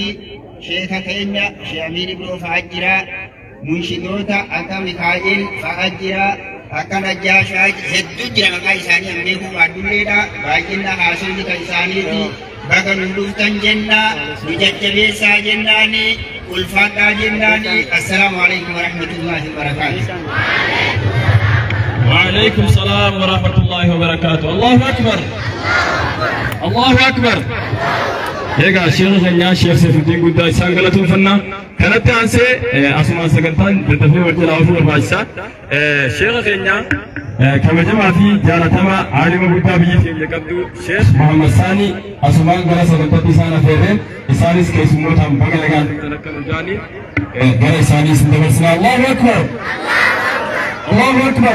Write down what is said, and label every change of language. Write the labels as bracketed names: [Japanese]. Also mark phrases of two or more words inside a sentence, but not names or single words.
[Oromo] Sheeka keenya Sheek Amiin Ibroo fa'aa jira, munshidoota akka Mikaa'el fa'aa jira, akka Najjaashaa hedduu jira. Maqaa isaanii hin beeku baadulleedha. Baay'ina haasofni kan isaaniiti. Baga nu dhuftan jenna, nu jajjabeessaa jennaani, ulfaadhaa jennaani. [Arabic] السلام عليكم ورحمة الله وبركاته. وعليكم السلام ورحمة الله وبركاته. الله أكبر، الله أكبر. [Oromo] Egaa sheekha keenya Sheek Saifuddin guddaa isaan galatoomfanna. Kanatti aansee asumaan sagantaan daddafee wal jalaa oofuu barbaachisa. Sheekha keenya kabajamaa fi jaalatamaa aalima guddaa biyyi keenya qabdu Sheek Muhammad Saanii asumaan gara sagantaatti isaan affeerreen isaanis keessummootaan baga nagaan akka nu jaanii gara isaanii isin dabarsina. [Arabic] الله أكبر، الله أكبر.